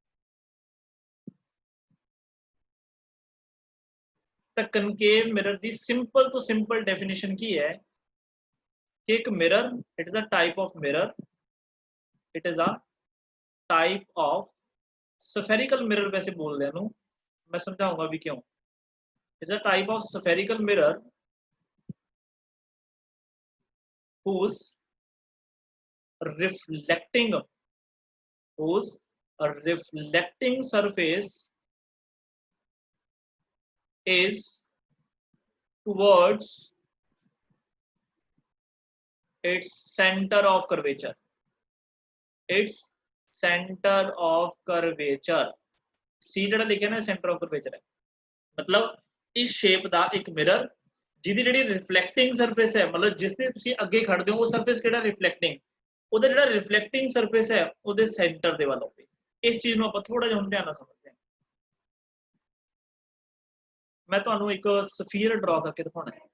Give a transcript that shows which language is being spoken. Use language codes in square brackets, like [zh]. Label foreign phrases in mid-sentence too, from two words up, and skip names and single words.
[pa] ਤਾਂ [en] concave mirror [pa] ਦੀ ਸਿੰਪਲ ਤੋਂ [en] simple definition [pa] ਕੀ ਹੈ ਕਿ ਇੱਕ ਮਿਰਰ [en] it is a type of mirror, it is a type of spherical mirror, [pa] ਵੈਸੇ ਬੋਲਦੇ ਇਹਨੂੰ ਮੈਂ ਸਮਝਾਉਂਗਾ ਵੀ ਕਿਉਂ। [en] it's a type of spherical mirror whose reflecting surface is towards its center of curvature, its center of curvature। [pa] C ਜਿਹੜਾ ਲਿਖਿਆ ਨਾ [en] center of curvature [pa] ਹੈ, ਮਤਲਬ ਇਸ ਸ਼ੇਪ ਦਾ ਇੱਕ ਮਿਰਰ ਜਿਹਦੀ ਜਿਹੜੀ [en] reflecting surface [pa] ਹੈ, ਮਤਲਬ ਜਿਸ ਤੇ ਤੁਸੀਂ ਅੱਗੇ ਖੜਦੇ ਹੋ ਉਹ ਸਰਫੇਸ ਕਿਹੜਾ ਰਿਫਲੈਕਟਿੰਗ, ਉਹਦਾ ਜਿਹੜਾ [en] reflecting surface [pa] ਹੈ ਉਹਦੇ ਸੈਂਟਰ ਦੇ ਵੱਲ ਹੋਵੇ। ਇਸ ਚੀਜ਼ ਨੂੰ ਆਪਾਂ ਥੋੜਾ ਜਿਹਾ ਹੁਣ ਧਿਆਨ ਨਾਲ ਸਮਝਦੇ ਹਾਂ। ਮੈਂ ਤੁਹਾਨੂੰ ਇੱਕ [en] sphere draw [pa] ਕਰਕੇ ਦਿਖਾਉਣਾ ਹੈ।